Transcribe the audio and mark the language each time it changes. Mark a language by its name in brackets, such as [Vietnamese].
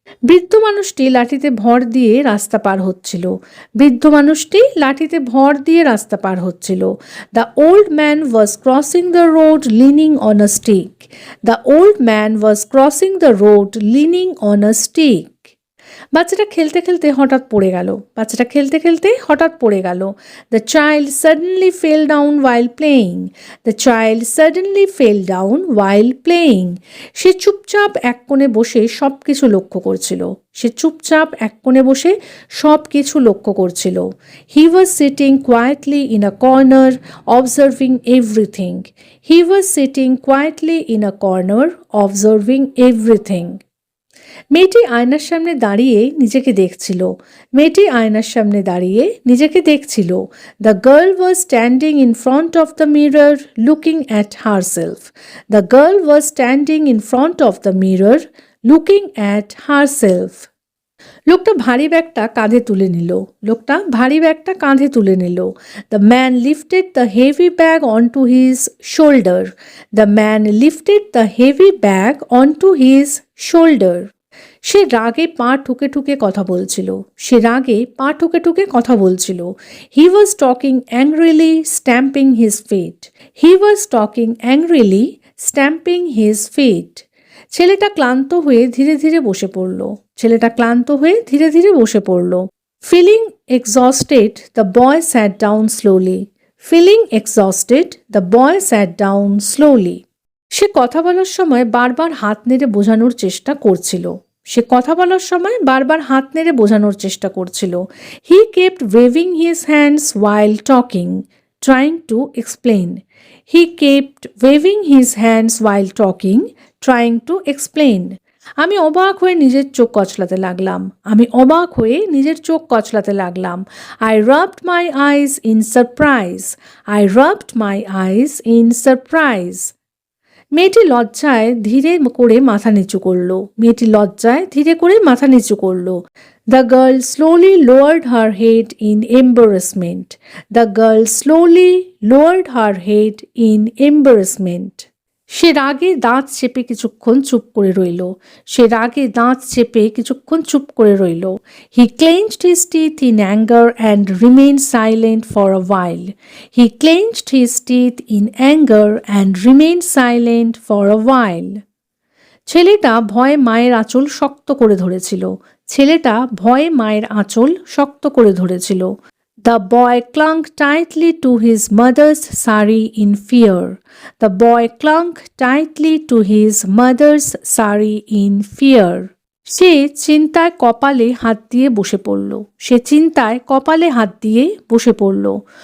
[Bangla] বৃদ্ধ মানুষটি লাঠিতে ভর দিয়ে রাস্তা পার হচ্ছিল, বৃদ্ধ মানুষটি লাঠিতে ভর দিয়ে রাস্তা পার হচ্ছিল। [English] The old man was crossing the road leaning on a stick. The old man was crossing the road leaning on a stick. [Bangla] বাচ্চাটা খেলতে খেলতে হঠাৎ পড়ে গেল, বাচ্চাটা খেলতে খেলতে হঠাৎ পড়ে গেল। [English] The child suddenly fell down while playing. The child suddenly fell down while playing. [Bangla] সে চুপচাপ এক কোণে বসে সব কিছু লক্ষ্য করছিল, সে চুপচাপ এক কোণে বসে সব কিছু লক্ষ্য করছিল। [English] He was sitting quietly in a corner observing everything. He was sitting quietly in a corner observing everything. [Bangla] মেয়েটি আয়নার সামনে দাঁড়িয়ে নিজেকে দেখছিল, মেয়েটি আয়নার সামনে দাঁড়িয়ে নিজেকে দেখছিল। [English] The girl was standing in front of the mirror looking at herself. The girl was standing in front of the mirror looking at herself. [Bangla] লোকটা ভারী ব্যাগটা কাঁধে তুলে নিল, লোকটা ভারী ব্যাগটা কাঁধে তুলে নিল। [English] The man lifted the heavy bag onto his shoulder. The man lifted the heavy bag onto his shoulder. [Bangla] সে রাগে পা ঠুকে ঠুকে কথা বলছিল, সে রাগে পা ঠুকে ঠুকে কথা বলছিল। [English] He was talking angrily, stamping his feet. He was talking angrily, stamping his feet. [Bangla] ছেলেটা ক্লান্ত হয়ে ধীরে ধীরে বসে পড়ল, ছেলেটা ক্লান্ত হয়ে ধীরে ধীরে বসে পড়ল। [English] Feeling exhausted, the boy sat down slowly. Feeling exhausted, the boy sat down slowly. [Bangla] সে কথা বলার সময় বারবার হাত নেড়ে বোঝানোর চেষ্টা করছিল, সে কথা বলার সময় বারবার হাত নেড়ে বোঝানোর চেষ্টা করছিল। [English] He kept waving his hands while talking, trying to explain. He kept waving his hands while talking, trying to explain. [Bangla] আমি অবাক হয়ে নিজের চোখ কচলাতে লাগলাম, আমি অবাক হয়ে নিজের চোখ কচলাতে লাগলাম। [English] I rubbed my eyes in surprise. I rubbed my eyes in surprise. [Bangla] মেয়েটি লজ্জায় ধীরে করে মাথা নিচু করলো, মেয়েটি লজ্জায় ধীরে করে মাথা নিচু করলো। [English] The girl slowly lowered her head in embarrassment. The girl slowly lowered her head in embarrassment. [Bangla] সে রাগে দাঁত চেপে কিছুক্ষণ চুপ করে রইল। সে রাগে দাঁত চেপে কিছুক্ষণ চুপ করে রইল। [English] He clenched his teeth in anger and remained silent for a while. He clenched his teeth in anger and remained silent for a while. [Bangla] ছেলেটা ভয়ে মায়ের আঁচল শক্ত করে ধরেছিল। ছেলেটা ভয়ে মায়ের আঁচল শক্ত করে ধরেছিল। [English] The boy clung tightly to his mother's sari in fear. The boy clung tightly to his mother's sari in fear. [Bangla] সে চিন্তায় কপালে হাত দিয়ে বসে পড়ল। সে চিন্তায় কপালে হাত দিয়ে বসে পড়ল।